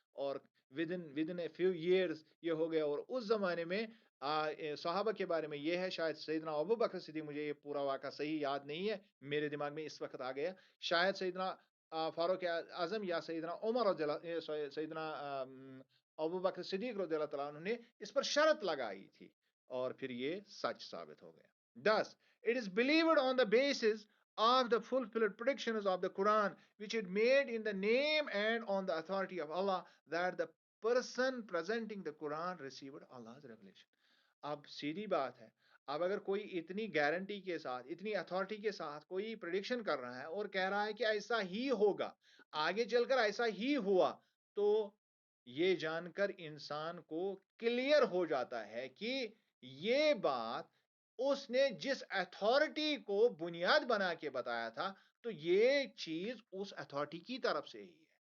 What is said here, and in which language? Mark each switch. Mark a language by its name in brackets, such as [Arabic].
[Urdu] اور [English] within a few years [Urdu] یہ ہو گیا. اور اس زمانے میں صحابہ کے بارے میں یہ ہے، شاید سیدنا ابو بکر صدیق، مجھے یہ پورا واقعہ صحیح یاد نہیں ہے، میرے دماغ میں اس وقت آ گیا، شاید سیدنا فاروق اعظم یا سیدنا عمر رضی اللہ، سیدنا ابو بکر صدیق رضی اللہ تعالیٰ عنہ نے اس پر شرط لگائی تھی، اور پھر یہ سچ ثابت ہو گیا. [English] Thus, it is believed on the basis of the fulfilled predictions of the Quran, which it made in the name and on the authority of Allah, that the person presenting the Quran received Allah's revelation. [Urdu] اب سیدھی بات ہے، اب اگر کوئی اتنی guarantee کے ساتھ، اتنی اتھارٹی کے ساتھ کوئی پریڈکشن کر رہا ہے اور کہہ رہا ہے کہ ایسا ہی ہوگا، آگے چل کر ایسا ہی ہوا، تو یہ جان کر انسان کو کلیئر ہو جاتا ہے کہ یہ بات اس نے جس اتھارٹی کو بنیاد بنا کے بتایا تھا، تو یہ چیز اس اتھارٹی کی طرف سے ہی ہے.